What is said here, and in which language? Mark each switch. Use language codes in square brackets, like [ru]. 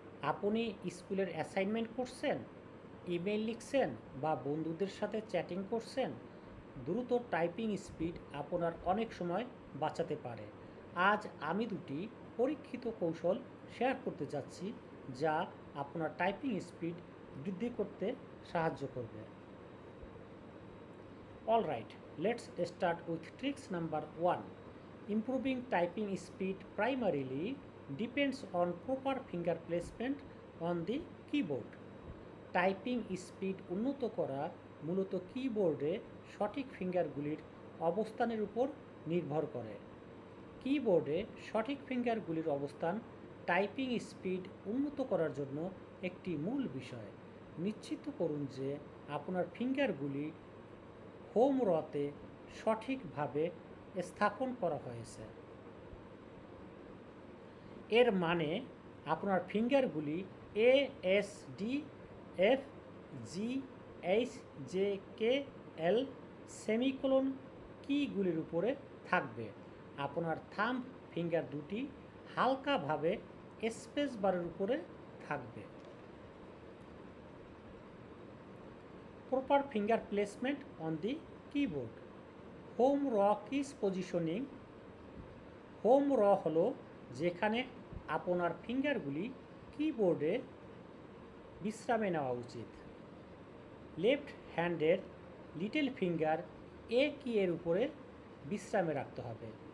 [bn] আপনি স্কুলের অ্যাসাইনমেন্ট করছেন, ইমেল লিখছেন বা বন্ধুদের সাথে চ্যাটিং করছেন, দ্রুত টাইপিং স্পিড আপনার অনেক সময় বাঁচাতে পারে। আজ আমি দুটি পরীক্ষিত কৌশল শেয়ার করতে যাচ্ছি, যা আপনার টাইপিং স্পিড বৃদ্ধি করতে সাহায্য করবে। [en] Alright, let's start with tricks number 1. Improving typing speed primarily depends on proper finger placement on the keyboard. [bn] Typing speed উন্নত করা মূলত কিবোর্ডে সঠিক ফিঙ্গারগুলির অবস্থানের উপর নির্ভর করে। কিবোর্ডে সঠিক ফিঙ্গারগুলির অবস্থান টাইপিং স্পিড উন্নত করার জন্য একটি মূল বিষয়। নিশ্চিত করুন যে আপনার ফিঙ্গারগুলি হোম রতে সঠিকভাবে স্থাপন করা হয়েছে। এর মানে আপনার ফিঙ্গারগুলি A S D F G H J K L semicolon কিগুলির উপরে থাকবে। আপনার থাম্ব ফিঙ্গার দুটি হালকাভাবে স্পেস বারের উপরে থাকবে। [en] Proper finger placement on the keyboard. Home raw keys positioning. [bn] Home র হলো যেখানে আপনার ফিঙ্গারগুলি কিবোর্ডে বিশ্রামে নেওয়া উচিত। লেফট হ্যান্ডের লিটল ফিঙ্গার এ কি এর উপরে বিশ্রামে রাখতে হবে।